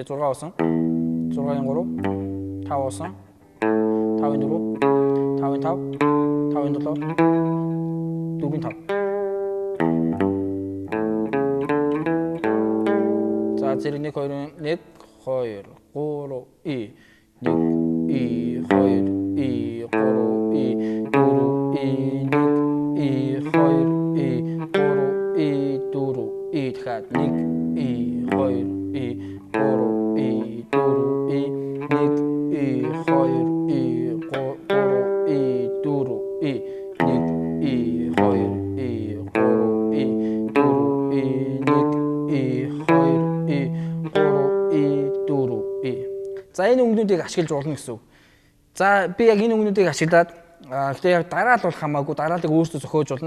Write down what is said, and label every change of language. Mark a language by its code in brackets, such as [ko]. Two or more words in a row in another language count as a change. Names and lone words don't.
[mn] 6 хоосон. 6-ийн 3, 5 хоосон. 5-ийн 4, 5-ийн 5, 5-ийн 7, 4-ийн 5. За зэрэг 1 2 1 2 3 и 1 и 2 и 3 и 4 и 1 и 2 и 3 и 4 и дахиад 1 и 2 и 3 и 4 и 1 и 2 и 3 и 4 и 1 и 2 и 3 и 4 и 1 и 2 и 3 и 4 и. За энэ өнгөнүүдийг ашиглаж болно гэсэн үг. За би яг энэ өнгөнүүдийг ашиглаад гэхдээ яг дараал бол хамаагүй дараалыг өөрсдөө зохиож болно.